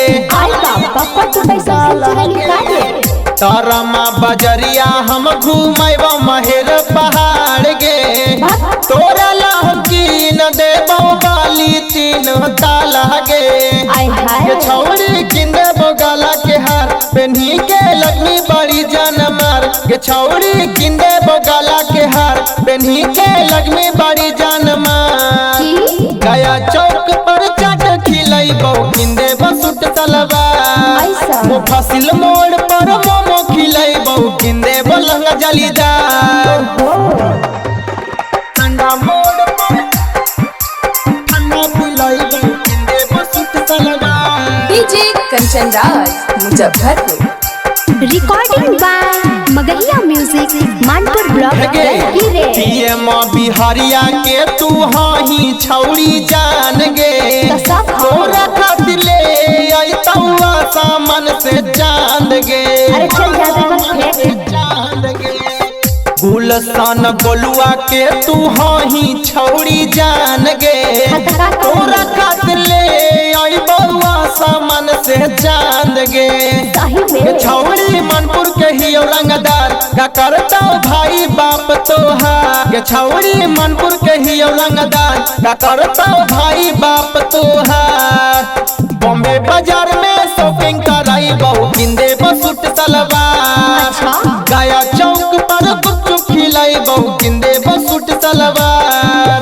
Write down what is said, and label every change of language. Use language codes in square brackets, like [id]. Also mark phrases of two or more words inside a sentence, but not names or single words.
[mag] तारमा बजरिया हम घूमेबो महेर पहाड़ गे। तोरा ला कीन देबो बाली 3 ताला गे। छौड़ी किन देबो गला के हार पेन्ही के लगनी बड़ी जान मार। के छौड़ी किन देबो गला के हार पेन्ही के लगनी बड़ी जान मार। गया चौक पर चाट खिलेबो किन देबो सूट सलवार। मुफासिल मोड़ पर मोमो खिलेबो किन देबो लहंगा जालीदार। ठंडा मोड़ पर ठंडा पिलेबो किन देबो सूट सलवार। DJ कंचन राज मुजफ्फरपुर। [en] Recording by Magahiya Music, Manpur Block, Gaya. [mag] PM बिहारिया के तू हाही छौड़ी जान गे। तोरा खातिर ले आई तौआ सामान से चांद गे। गुलशन गोलुआ के तू हाही छौड़ी जान गे। तोरा खातिर ले आई बउआ सामान से चांद गे। छौड़ी मनपुर के ही रंगदार का करता भाई बाप तोहार। छौड़ी मनपुर के ही रंगदार का करता भाई बाप तोहार। बॉम्बे बाजार में शॉपिंग कराई बहु किंदे बसूट सलवार। गया चौक पर गुपचुप खिलाई बहु किंदे बसूट सलवार।